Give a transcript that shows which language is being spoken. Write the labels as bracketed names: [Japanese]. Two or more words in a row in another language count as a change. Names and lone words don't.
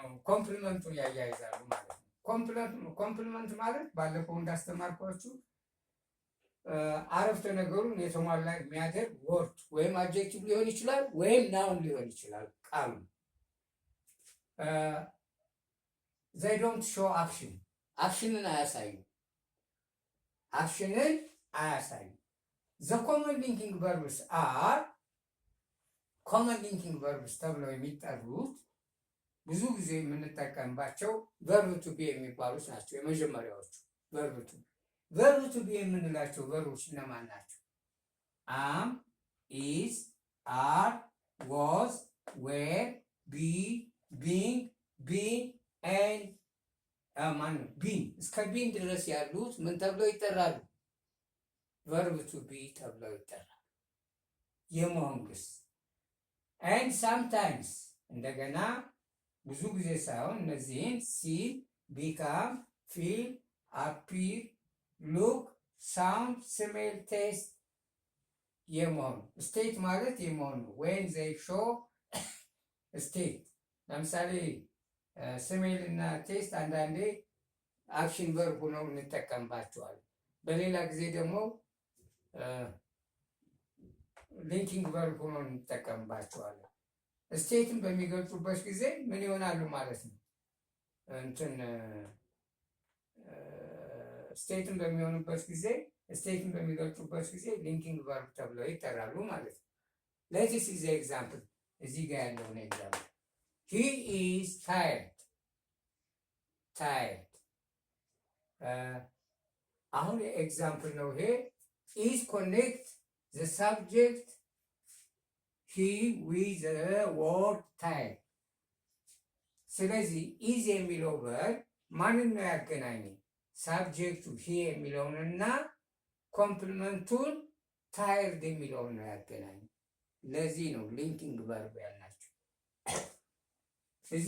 [Amharic] ኮምፕሊመንቱን ያያይዛሉ ማለት ነው። ኮምፕሊመንት ማለት ባለፈው እንዳስተማርኳችሁ አረፍተ ነገሩን የተሟላ የሚያደርግ ወርድ ወይም አድጀክቲቭ ሊሆን ይችላል ወይም ናውን ሊሆን ይችላል ቃሉ። [English] they don't show action [Amharic] አክሽንን አያሳዩ [English] the common linking verbs are common linking verbs [Amharic] ተብለው የሚጠሩት ብዙ ጊዜ የምንጠቀምባቸው [English] verb to be [Amharic] የሚባሉት ናቸው። የመጀመሪያዎቹ [English] verb to be [Amharic] የምንላቸው verbs እነማን ናቸው? [English] am, is, are, was, were, be, being, been and been [Amharic] እስከ ቢን ድረስ ያሉት ምን ተብለው ይጠራሉ? [English] verb to be [Amharic] ተብለው ይጠራሉ። የመሆን ግስ [English] and sometimes [Amharic] እንደገና ብዙ ጊዜ ሳይሆን እነዚህን [English] see, become, feel, appear, look, sound, smell, taste [Amharic] የመሆን ስቴት ማለት የመሆን ነው። [English] when they show state [Amharic] ለምሳሌ ስሜል እና ቴስት አንዳንዴ [English] action verb [Amharic] ሆነው እንጠቀምባቸዋለን። በሌላ ጊዜ ደግሞ [English] linking verb [Amharic] ሆነው እንጠቀምባቸዋለን። ስቴትን በሚገልጹበት ጊዜ ምን ይሆናሉ ማለት ነው? ስቴትን በሚገልጹበት ጊዜ [English] linking verb [Amharic] ተብለው ይጠራሉ ማለት ነው። ለዚህ [English] is example [Amharic] እዚህ ጋር ያለውን ኤግዛምፕል [English] he is tired [Amharic] አሁን ኤግዛምፕል ነው ይሄ። [English] is connect the subject he with the word tired። [Amharic] ስለዚህ is የሚለው verb ማንን ነው ያገናኘ? ሳብጀክቱ he የሚለውንና ኮምፕሊመንቱን ታይርድ የሚለውን ነው ያገናኘ። ለዚህ ነው [English] linking verb [Amharic] ያልናቸው። እዚህ